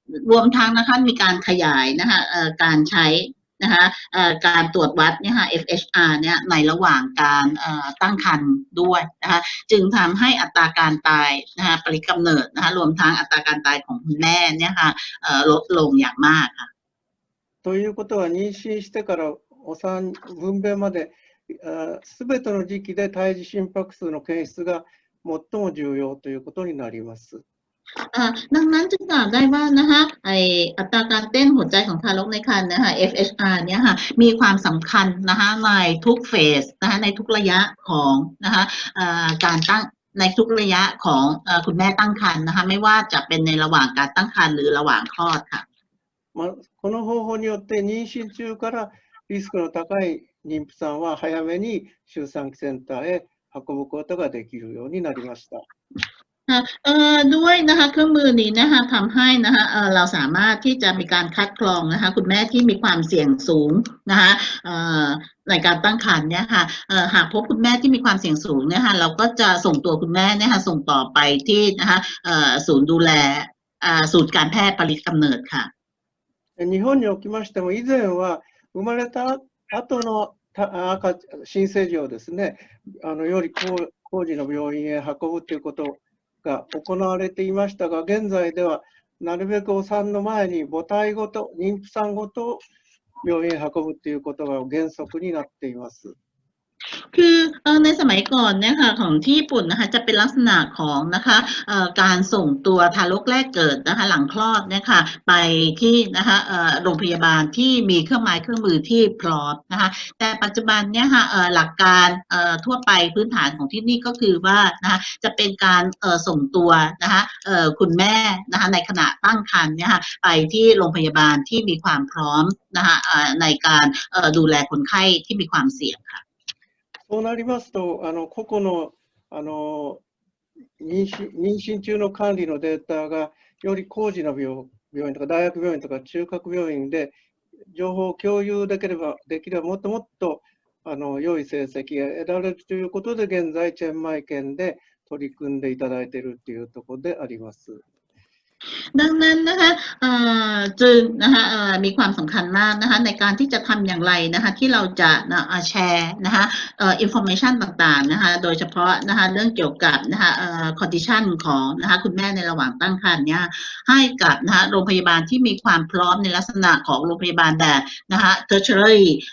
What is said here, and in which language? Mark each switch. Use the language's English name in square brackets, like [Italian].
[Thai] รวมทั้งนะคะมีการขยายนะคะการใช้นะคะการตรวจวัดเนี่ยค่ะ FHR เนี่ยในระหว่างการตั้งครรภ์ด้วยนะคะจึงทำให้อัตราการตายนะคะปฏิกำเนิดนะคะรวมทั้งอัตราการตายของคุณแม่เนี่ยค่ะลดลงอย่างมากค่ะ [Japanese] ということは妊娠してから分娩まですべての時期で胎児心拍数の検出が最も重要ということになります。 [Thai] ดังนั้นจึงกล่าวได้ว่านะคะอัตราการเต้นหัวใจของทารกในครรภ์นะคะ FHR เนี่ยค่ะมีความสำคัญนะคะในทุกเฟสนะคะในทุกระยะของนะคะการตั้งในทุกระยะของคุณแม่ตั้งครรภ์นะคะไม่ว่าจะเป็นในระหว่างการตั้งครรภ์หรือระหว่างคลอดค่ะ [Japanese] この方法によって妊娠中からリスクの高い妊婦さんは早めに周産期センターへ運ぶことができるようになりました。 [Thai] ด้วยนะคะเครื่องมือนี้นะคะทำให้นะคะเราสามารถที่จะมีการคัดกรองนะคะคุณแม่ที่มีความเสี่ยงสูงนะคะในการตั้งครรภ์เนี่ยค่ะหากพบคุณแม่ที่มีความเสี่ยงสูงเนี่ยค่ะเราก็จะส่งตัวคุณแม่เนี่ยค่ะส่งต่อไปที่นะคะศูนย์ดูแลศูนย์การแพทย์ปฏิกำเนิดค่ะ [Japanese] 日本におきましても以前は生まれた後の新生児をですねより高次の病院へ運ぶということが行われていましたが、現在ではなるべくお産の前に母体ごと、妊婦さんごと病院へ運ぶということが原則になっています。 [Thai] คือในสมัยก่อนเนี่ยค่ะของที่ญี่ปุ่นนะคะจะเป็นลักษณะของนะคะการส่งตัวทารกแรกเกิดนะคะหลังคลอดเนี่ยค่ะไปที่นะคะโรงพยาบาลที่มีเครื่องไม้เครื่องมือที่พร้อมนะคะแต่ปัจจุบันเนี่ยค่ะหลักการทั่วไปพื้นฐานของที่นี่ก็คือว่านะคะจะเป็นการส่งตัวนะคะคุณแม่นะคะในขณะตั้งครรภ์เนี่ยค่ะไปที่โรงพยาบาลที่มีความพร้อมนะคะในการดูแลคนไข้ที่มีความเสี่ยงค่ะ [Japanese] そうなりますと、個々の妊娠中の管理のデータがより高次の病院とか大学病院とか中核病院で情報を共有できればもっともっと良い成績が得られるということで、現在、チェンマイ県で取り組んでいただいているというところであります。 [Thai] ดังนั้นนะคะจึงนะคะมีความสำคัญมากนะคะในการที่จะทำอย่างไรนะคะที่เราจะแชร์นะคะinformation ต่างๆนะคะโดยเฉพาะนะคะเรื่องเกี่ยวกับนะคะ condition ของนะคะคุณแม่ในระหว่างตั้งครรภ์เนี่ยให้กับนะคะโรงพยาบาลที่มีความพร้อมในลักษณะของโรงพยาบาลแบบนะคะ tertiary